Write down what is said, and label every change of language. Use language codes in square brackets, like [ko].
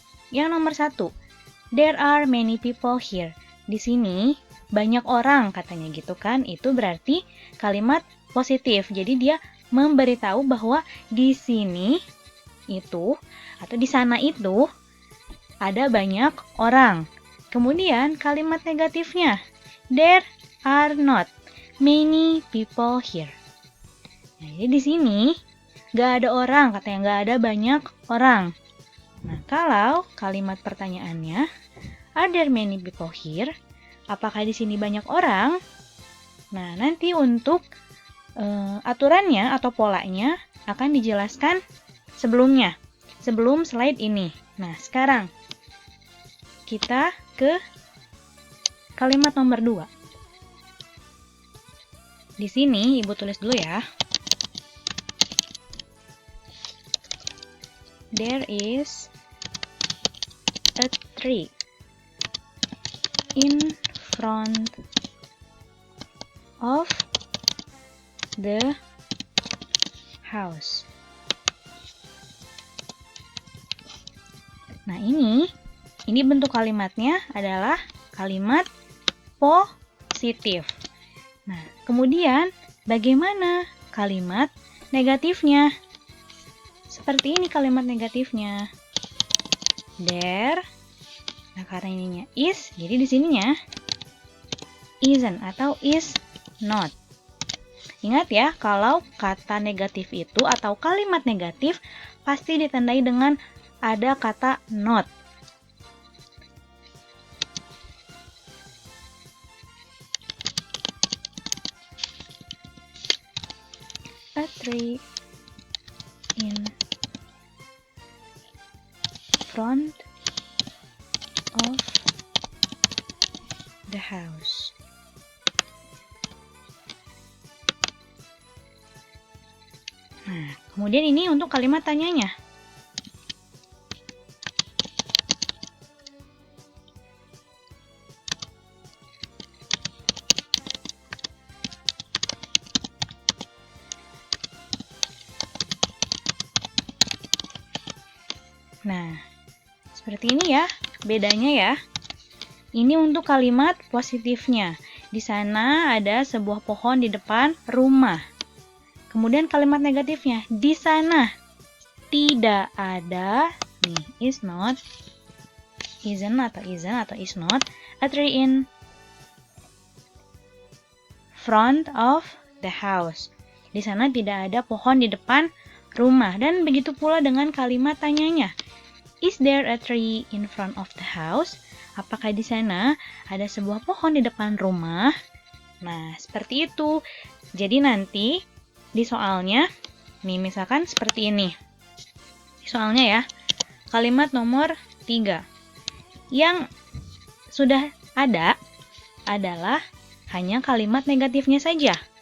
[id] Yang nomor 1, [en] there are many people here. [id] Di sini banyak orang katanya gitu kan. Itu berarti kalimat positif. Jadi dia memberitahu bahwa di sini itu atau di sana itu ada banyak orang. Kemudian kalimat negatifnya, [en] there are not many people here. [id] Nah, jadi di sini nggak ada orang, katanya nggak ada banyak orang. Nah, kalau kalimat pertanyaannya, [en] are there many people here? [id] Apakah di sini banyak orang? Nah, nanti untuk aturannya atau polanya akan dijelaskan sebelum slide ini. Nah, sekarang kita ke kalimat nomor 2. Di sini Ibu tulis dulu ya. [en] There is a tree in front of the house. [id] Nah, ini bentuk kalimatnya adalah kalimat positif. Nah, kemudian bagaimana kalimat negatifnya? Seperti ini kalimat negatifnya. There. Nah, karena ininya is, jadi di sininya isn't atau is not. Ingat ya, kalau kata negatif itu atau kalimat negatif pasti ditandai dengan ada kata not. [en] A tree in front of the house. [id] Nah, kemudian ini untuk kalimat tanyanya. Nah, seperti ini ya, bedanya ya. Ini untuk kalimat positifnya. Di sana ada sebuah pohon di depan rumah. Kemudian kalimat negatifnya, di sana tidak ada, nih, [en] is not, isn't atau is not, a tree in front of the house. [id] Di sana tidak ada pohon di depan rumah. Dan begitu pula dengan kalimat tanyanya. [en] Is there a tree in front of the house? [id] Apakah di sana ada sebuah pohon di depan rumah? Nah, seperti itu. Jadi nanti di soalnya, nih misalkan seperti ini. Di soalnya ya, kalimat nomor 3. Yang sudah ada adalah hanya kalimat negatifnya saja.